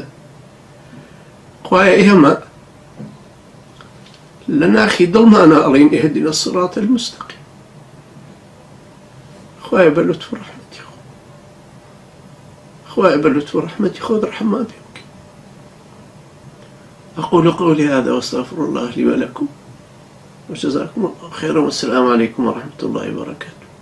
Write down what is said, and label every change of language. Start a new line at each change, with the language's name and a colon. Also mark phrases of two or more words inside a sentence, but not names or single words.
Central Kurdish: خوای ئێمە لە ناخی دڵمانە ئەڵێن
Arabic: ئیهدینا الصراط المستقیم.
Central Kurdish: خوای بە لوتف و ڕەحمەتی خۆ، خوای بە لوتف و ڕەحمەتی خۆت ڕەحمان پێ بکە.
Arabic: أقول قولي هذا وأستغفر الله لي ولكم وجزاكم الله خيرا والسلام عليكم ورحمة الله وبركاته.